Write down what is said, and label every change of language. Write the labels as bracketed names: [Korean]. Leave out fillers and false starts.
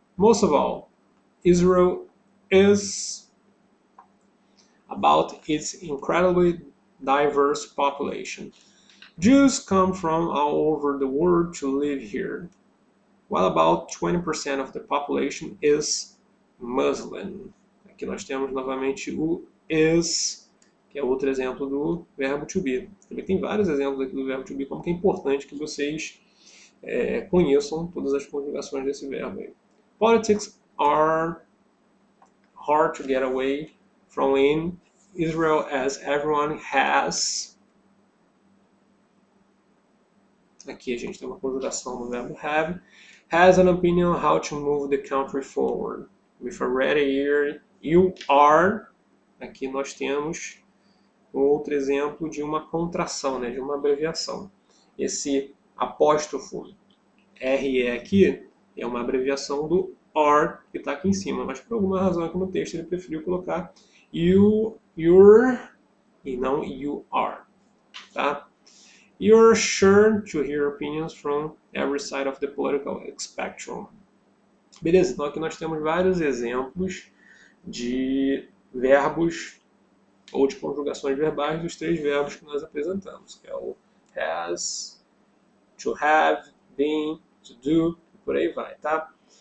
[English] Most of all, Israel is about its incredibly diverse population. Jews come from all over the world to live here, while about 20% of the population is Muslim. [Portuguese] Aqui nós temos novamente o is, que é outro exemplo do verbo to be. Também tem vários exemplos aqui do verbo to be, como que é importante que vocês conheçam todas as conjugações desse verbo aí. [English] Politics are hard to get away from in Israel as everyone has. [Portuguese] Aqui a gente tem uma conjugação do verbo have. [English] Has an opinion on how to move the country forward. With a ready ear, you are. [Portuguese] Aqui nós temos outro exemplo de uma contração, né, de uma abreviação. Esse apóstrofo RE aqui é uma abreviação do are que está aqui em cima, mas por alguma razão aqui no texto ele preferiu colocar you, your e não you are. Tá? [English] You're sure to hear opinions from every side of the political spectrum. [Portuguese] Beleza, então aqui nós temos vários exemplos de verbos ou de conjugações verbais dos três verbos que nós apresentamos, que é o has, to have, been, to do, e por aí vai, tá?